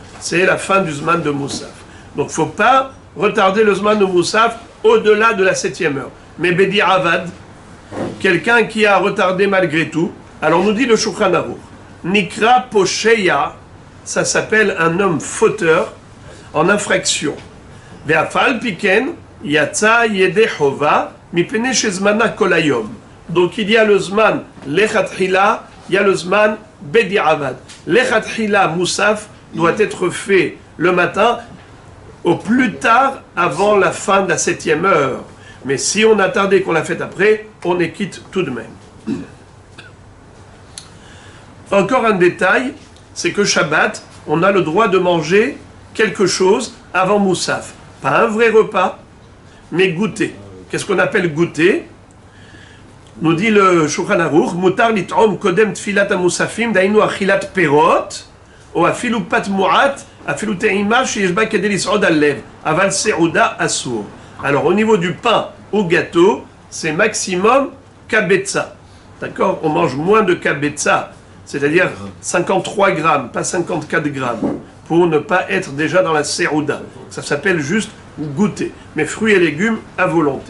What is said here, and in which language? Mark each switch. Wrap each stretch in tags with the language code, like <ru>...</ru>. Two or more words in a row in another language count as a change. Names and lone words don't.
<fr>C'est la fin du Zman de Moussaf. Donc il ne faut pas retarder le Zman de Moussaf au-delà de la 7e heure. Mais</fr> <he>בדיעבד,</he> <fr>quelqu'un qui a retardé malgré tout, alors nous dit le Shulchan Aruch,</fr> <he>נקרא פושע,</he> <fr>ça s'appelle un homme fauteur en infraction.</fr> <he>ואף על פי כן יצא ידי חובה מפני שזמנה כל היום.</he> <fr>Donc il y a le</fr> <he>זמן לכתחילה,</he> <fr>il y a le</fr> <he>זמן בדיעבד.</he> <fr>Lechatchila Moussaf doit être fait le matin au plus tard avant la fin de la 7e heure. Mais si on a tardé qu'on l'a fait après, on est quitte tout de même. Encore un détail, c'est que Shabbat, on a le droit de manger quelque chose avant Moussaf. Pas un vrai repas, mais goûter. Qu'est-ce qu'on appelle goûter? Nous dit le</fr> <he>Shulchan Aruch, מותר לטעום קודם תפילת המוספין דהיינו אכילת פירות או אפילו פת מועט אפילו טעימה שיש בה כדי לסעוד את הלב אבל סעודה אסור.</he> <fr>Alors au niveau du pain ou gâteau, c'est maximum kabetza. d'accord, on mange moins de kabetza, c'est-à-dire 53 grammes, pas 54 grammes, pour ne pas être déjà dans la serouda. Ça s'appelle juste goûter, mais fruits et légumes à volonté.</fr>